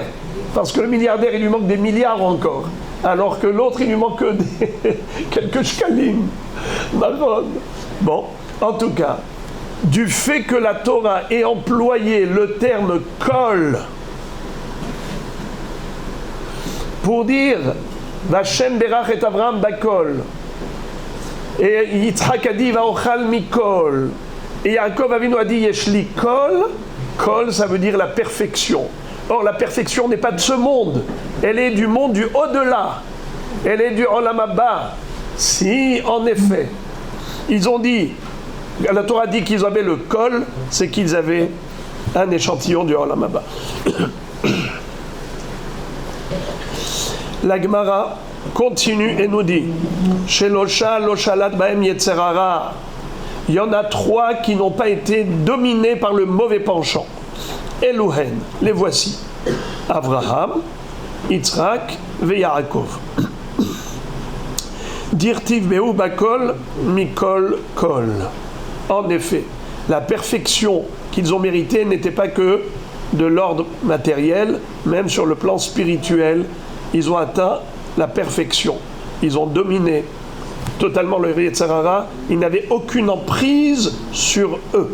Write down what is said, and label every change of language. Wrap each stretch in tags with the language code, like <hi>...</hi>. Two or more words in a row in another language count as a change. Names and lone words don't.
<fr>Parce que le milliardaire, il lui manque des milliards encore. Alors que l'autre, il lui manque que quelques shkalim. Bon, en tout cas, du fait que la Torah ait employé le terme kol pour dire</fr> <he>והשם ברך את אברהם בכל,</he> <fr>et Yitzhak a dit</fr> <he>ואכל מכל,</he> <fr>et Yaakov Avinu a dit</fr> <he>יש לי כל.</he> <fr>Kol, ça veut dire la perfection. Or, la perfection n'est pas de ce monde, elle est du monde du au-delà, elle est du</fr> <he>עולם הבא.</he> <fr>Si, en effet, ils ont dit, la Torah dit qu'ils avaient le kol, c'est qu'ils avaient un échantillon du</fr> <he>עולם הבא.</he> <fr>La Gemara continue et nous dit</fr> <he>שלושה לא שלט בהם יצר הרע.</he> <fr>Il y en a 3 qui n'ont pas été dominés par le mauvais penchant. Eluhen, les voici Avraham, Yitzhak ve Yaakov.</fr> <he>דכתיב בהו בכל מכל כל.</he> <fr>En effet, la perfection qu'ils ont méritée n'était pas que de l'ordre matériel, même sur le plan spirituel. Ils ont atteint la perfection. Ils ont dominé totalement le</fr> <he>יצר הרע.</he> <fr>Ils n'avaient aucune emprise sur eux.</fr>